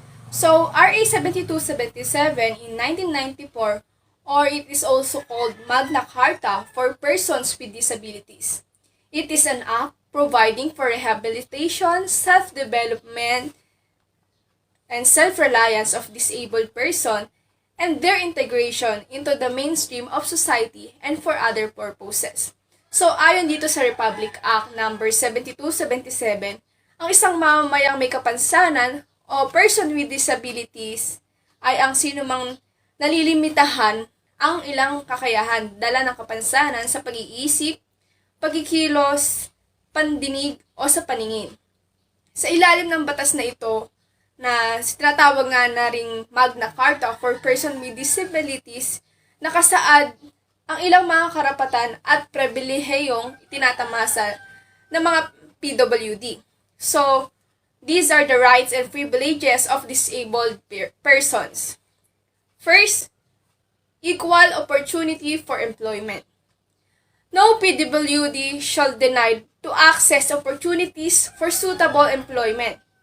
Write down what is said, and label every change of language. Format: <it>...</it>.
<en>So, RA 7277 in 1994, or it is also called Magna Carta for Persons with Disabilities. It is an act providing for rehabilitation, self-development, and self-reliance of disabled person and their integration into the mainstream of society and for other purposes.</en> <tl>So, ayon dito sa Republic Act No. 7277, ang isang mamamayang may kapansanan o person with disabilities ay ang sinumang nalilimitahan ang ilang kakayahan dala ng kapansanan sa pag-iisip, pagkikilos, pandinig o sa paningin. Sa ilalim ng batas na ito, na tinatawag nga na ring Magna Carta for Persons with Disabilities, nakasaad ang ilang mga karapatan at pribilehiyong tinatamasa ng mga PWD.</tl> <en>So, these are the rights and privileges of disabled persons. First, equal opportunity for employment. No PWD shall deny to access opportunities for suitable employment.</en>